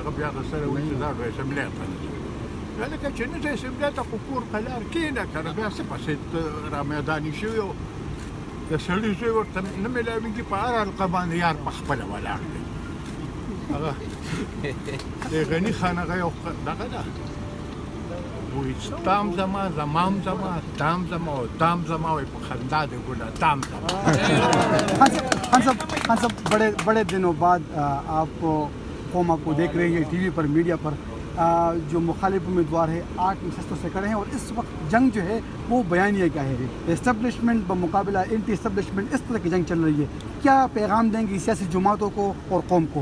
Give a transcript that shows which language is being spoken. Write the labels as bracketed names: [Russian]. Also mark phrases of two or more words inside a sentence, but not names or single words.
[Pashto] بیا د سره وایي دا د اسمبلی ته لکه چې نه د اسمبلی ته خو کور په لار کښېنه که نه بیا څه پسې را میداني شوي او د سړي زوی ورته نه میلاوېږي په هر حلقه باندې یار په خپله ولاړ دی هغه د غني خان هغه یو دغه ده وایي تام زما زمام زما دام زما او دام زما وایي په خندا دی ګله دام زما [Urdu] خان صاحب بڑے دنوں بعد آپ قوم آپ کو دیکھ رہی ہے ٹی وی پر میڈیا پر جو مخالف امیدوار ہے 8 نشستوں سے کھڑے ہیں اور اس وقت جنگ جو ہے وہ بیانیہ کا ہے اسٹیبلشمنٹ بمقابلہ [English] anti establishment [Urdu] اس طرح کی جنگ چل رہی ہے کیا پیغام دیں گی سیاسی جماعتوں کو اور قوم کو